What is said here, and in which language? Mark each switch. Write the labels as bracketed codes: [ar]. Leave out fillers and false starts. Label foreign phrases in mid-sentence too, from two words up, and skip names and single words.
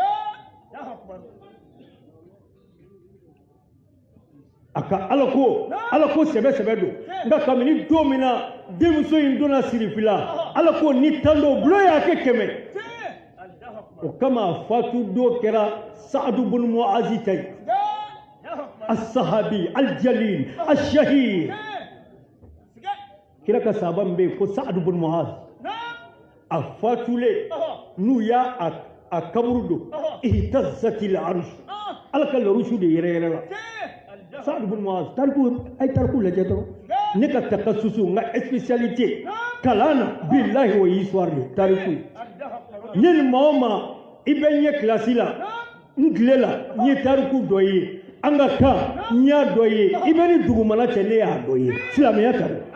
[bm] a ka ala ko sɛbɛ don nka kabini don min na denmuso in donna sirifila ala ko ni tan do bulo y'a kɛ 100 o kama fatu do kɛra Saadu bun Muazi ta ye [ar] as-sahabi al-jalil ash-shahid [bm] kira ka sahaba min bɛ yen ko Saadu bun Muazi a fatulen n'u y'a a kaburu don [ar] ihtazatil arsh [bm] ala ka larusu de yɛrɛ la Saadu bun Muazi tariku lajɛ dɔrɔn ne ka takasusu n ka spécialité kalan na billahi o histoire de tariku ye ni maa o maa i bɛ n ye kilasi la n tile la n ye tariku dɔ ye an ka kan n y'a dɔ ye i bɛ ni dugumana cɛ ne y'a dɔ ye silamɛya tari